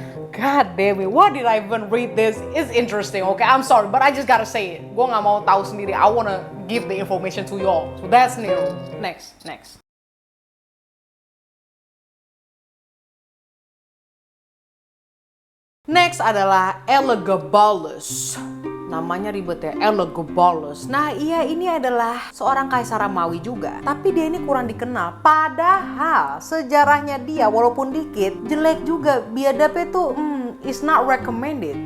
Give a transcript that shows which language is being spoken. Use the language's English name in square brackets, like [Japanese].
[English] God damn it, why did I even read this? It's interesting, okay? I'm sorry, but I just gotta say it. [Indonesian] Gue gak mau tahu sendiri. [English] I wanna give the information to y'all. So that's new. Next. [Indonesian] Next adalah Elagabalus. Namanya ribet ya, Elagabalus. Nah iya, ini adalah seorang kaisar Romawi juga. Tapi dia ini kurang dikenal. Padahal sejarahnya dia walaupun dikit, jelek juga. Biadabnya tuh [English] is not recommended.